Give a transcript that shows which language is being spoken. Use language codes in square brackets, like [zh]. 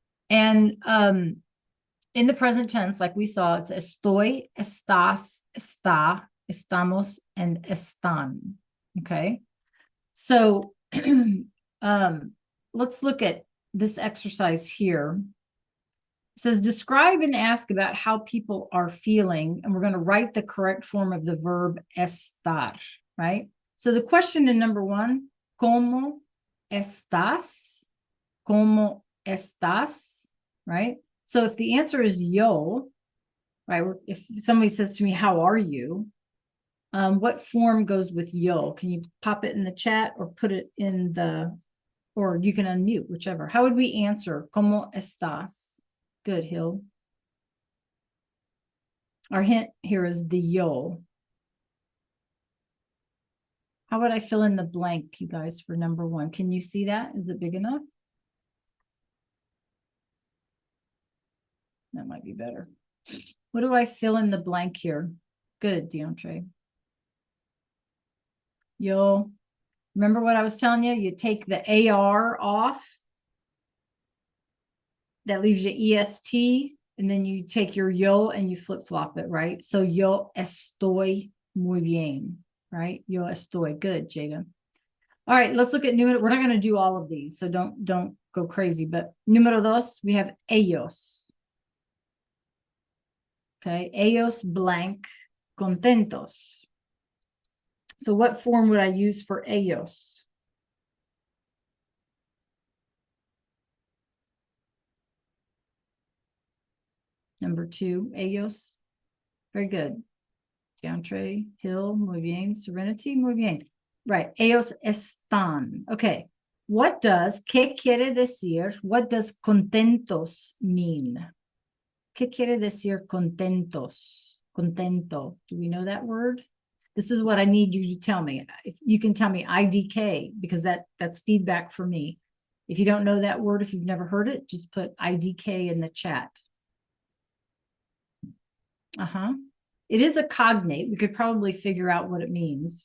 [en] And in the present tense, like we saw, it's estoy, estás, está, estamos, and están, okay? So let's look at this exercise here. It says, describe and ask about how people are feeling. And we're going to write the correct form of the verb estar, right? So the question in number 1, [es] ¿Cómo estás? ¿Cómo estás? Right? [en] So if the answer is yo, right? If somebody says to me, how are you? What form goes with yo? Can you pop it in the chat or put it in or you can unmute, whichever. How would we answer? [es] ¿Cómo estás? [en] Good, Hill. Our hint here is the yo. How would I fill in the blank, you guys, for number 1? Can you see that? Is it big enough? That might be better. What do I fill in the blank here? Good, DeAndre. Yo. Remember what I was telling you? You take the AR off. That leaves you EST. And then you take your yo and you flip-flop it, right? [es] So yo estoy muy bien, right? [en] Yo estoy. Good, Jada. All right, let's look at número. We're not going to do all of these, so don't go crazy. But número 2, we have ellos. Okay, ellos blank contentos. So what form would I use for ellos? Number 2, ellos. Very good. DeAndre, Hill, [es] muy bien. [en] Serenity, [es] muy bien. [en] Right, [es] ellos están. Okay, ¿qué quiere decir? [en] What does contentos mean? [es] ¿Qué quiere decir contentos? [en] Contento. Do we know that word? This is what I need you to tell me. If you can tell me IDK, because that's feedback for me. If you don't know that word, if you've never heard it, just put IDK in the chat. It is a cognate. We could probably figure out what it means.